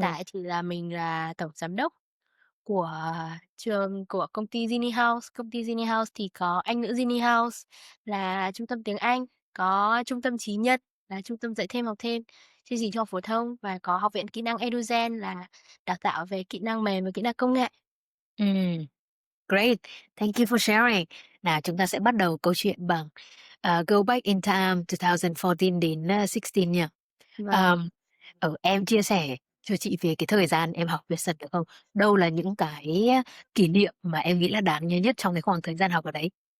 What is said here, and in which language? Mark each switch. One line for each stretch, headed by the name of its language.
Vietnamese: tại thì là mình là tổng giám đốc của của công ty Genie House. Công ty Genie House thì có Anh ngữ Genie House là trung tâm tiếng Anh, có trung tâm Trí Nhật là trung tâm dạy thêm học thêm, chương trình trung học phổ thông và có học viện kỹ năng Edugen là đào tạo về kỹ năng mềm và kỹ năng công nghệ. Ừ.
English: Great, thank you for sharing.
Vietnamese: Nào chúng ta sẽ bắt đầu câu chuyện bằng Go Back in Time 2014 đến 16 nha. Vâng. Um, em chia sẻ cho chị về cái thời gian em học Pearson được không? Đâu là những cái kỷ niệm mà em nghĩ là đáng nhớ nhất trong cái khoảng thời gian học ở đấy?